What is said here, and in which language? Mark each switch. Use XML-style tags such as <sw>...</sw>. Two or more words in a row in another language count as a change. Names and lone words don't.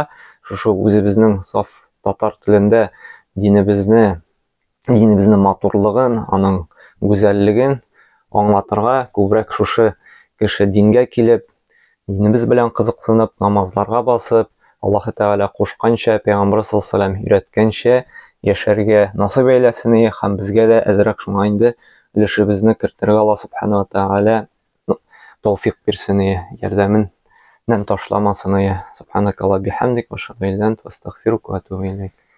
<tt>шушы үзебезнең саф татар телендә динебезне матурлыгын, аның гүзәллеген аңлатырга, күбрәк шушы кеше дингә килеп, динебез белән кызыксынып, намазларга басып, Аллаһ Тәгалә кушканча, Пәйгамбер</tt> <ar>صلى الله عليه وسلم</ar> <tt>өйрәткәнчә яшәргә насыйп әйләсен, һәм безгә дә әзрәк шуңа инде өлешебезне кертергә Аллаһ</tt> <ar>سبحانه وتعالى</ar> <tt>тәүфыйк бирсен, ярдәменнән ташламасын.</tt> <ar>سبحانك اللهم بحمدك وأشهد أن لا إله إلا أنت أستغفرك وأتوب إليك.</ar>